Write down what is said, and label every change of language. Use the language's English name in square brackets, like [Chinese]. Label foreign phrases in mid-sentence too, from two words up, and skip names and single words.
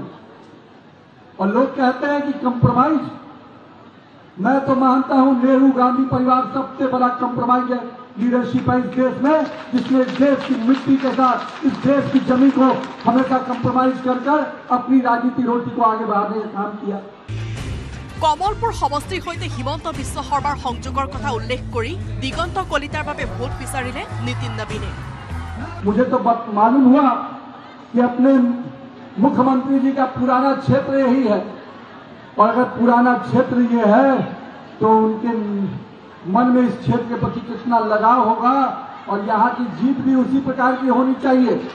[Hindi] और लोग कहते हैं कि कंप्रोमाइज, मैं तो मानता हूं नेहरू गांधी परिवार सबसे बड़ा कंप्रोमाइज है, लीडरशिप है इस देश में, जिसने इस देश की मिट्टी के साथ इस देश की जमीन को हमेशा कंप्रोमाइज कर अपनी राजनीति रोटी को आगे बढ़ाने का काम किया। [Assamese] কমলপুৰ সমষ্টিৰ সৈতে হিমন্ত বিশ্ব শৰ্মাৰ সংযোগৰ কথা উল্লেখ কৰি দিগন্ত কলিতাৰ বাবে ভোট বিচাৰিলে নীতিন নবীনে। [Hindi] मुझे तो मालूम हुआ कि अपने मुख्यमंत्री जी का पुराना क्षेत्र यही है और अगर पुराना क्षेत्र ये है तो उनके मन में इस क्षेत्र के प्रति कितना लगाव होगा और यहाँ की जीत भी उसी प्रकार की होनी चाहिए।